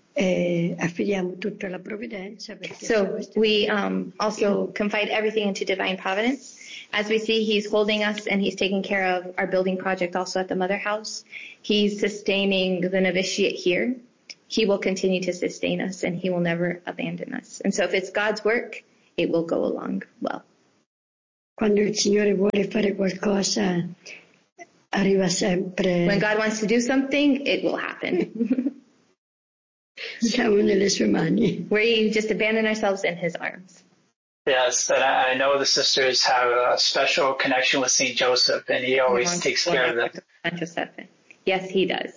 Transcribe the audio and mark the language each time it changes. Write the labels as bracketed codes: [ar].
[en] So we also confide everything into divine providence. As we see, he's holding us and he's taking care of our building project also at the mother house. He's sustaining the novitiate here. He will continue to sustain us and he will never abandon us. And so if it's God's work, it will go along well. [it] Quando il Signore vuole fare qualcosa, arriva sempre. [en] When God wants to do something, it will happen. [it] Siamo nelle sue mani. [en] We just abandon ourselves in his arms. Yes, and I know the sisters have a special connection with St. Joseph, and he always takes care of them. St. Joseph. Yes, he does.